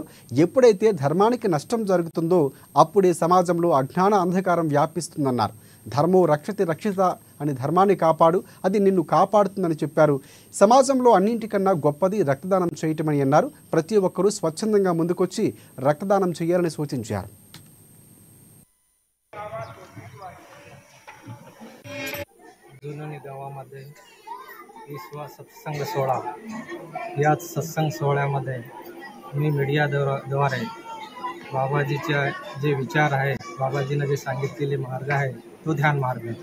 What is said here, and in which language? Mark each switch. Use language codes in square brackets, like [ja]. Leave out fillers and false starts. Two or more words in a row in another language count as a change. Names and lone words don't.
[te] ఎప్పుడైతే ధర్మానికి నష్టం జరుగుతుందో అప్పుడే సమాజంలో అజ్ఞాన అంధకారం వ్యాపిస్తుందన్నారు. ధర్మో రక్షతి రక్షిత అని ధర్మాన్ని కాపాడు, అది నిన్ను కాపాడుతుందని చెప్పారు. సమాజంలో అన్నింటికన్నా గొప్పది రక్తదానం చేయటమని అన్నారు. ప్రతి ఒక్కరూ స్వచ్ఛందంగా ముందుకొచ్చి రక్తదానం చేయాలని సూచించారు. [mr] जुनोनी गावामध्ये विश्व सत्संग सोहळा, याच सत्संग सोहळ्यामध्ये मी मीडियाद्वारे बाबाजीचे जे विचार आहे, बाबाजीने जे सांगितलेले मार्ग आहे तो ध्यान मार्ग आहे.